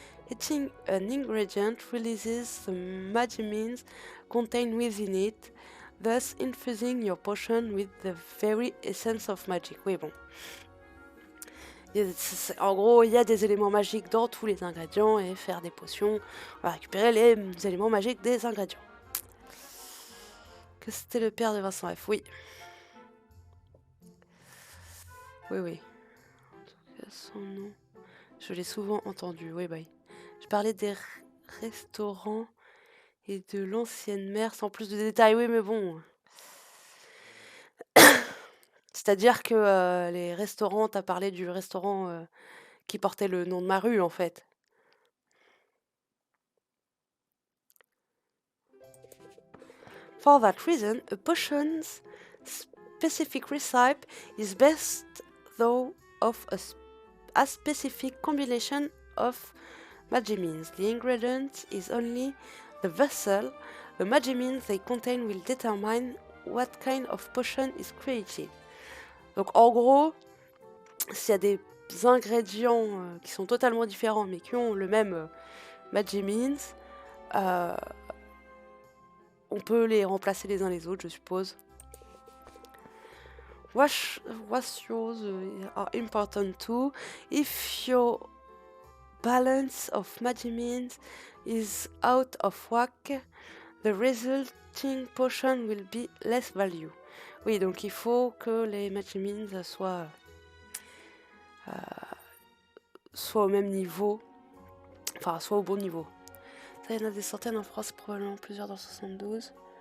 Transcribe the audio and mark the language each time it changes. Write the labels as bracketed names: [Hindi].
[English] Eating an ingredient releases the magimines contained within it, thus infusing your potion with the very essence of magic. [French] Oui, bon. En gros, il y a des éléments magiques dans tous les ingrédients et faire des potions, on va récupérer les éléments magiques des ingrédients. Que c'était le père de Vincent F. Oui. Oui. En tout cas, son nom... Je l'ai souvent entendu, oui, bah. Je parlais des restaurants et de l'ancienne mère sans plus de détails, oui, mais bon... C'est-à-dire que les restaurants, t'as parlé du restaurant qui portait le nom de ma rue, en fait. [English] For that reason, a potion's specific recipe is best though of a specific combination of magimines. The ingredient is only the vessel. The magimines they contain will determine what kind of potion is created. [French] Donc en gros, s'il y a des ingrédients qui sont totalement différents mais qui ont le même magimines, on peut les remplacer les uns les autres, je suppose. [English] Ratios are important too. If your balance of magimines is out of whack, the resulting potion will be less value. [French] Oui, donc il faut que les magimines soient au même niveau, enfin soit au bon niveau. Ça, il y en a des centaines en France, probablement plusieurs dans 72.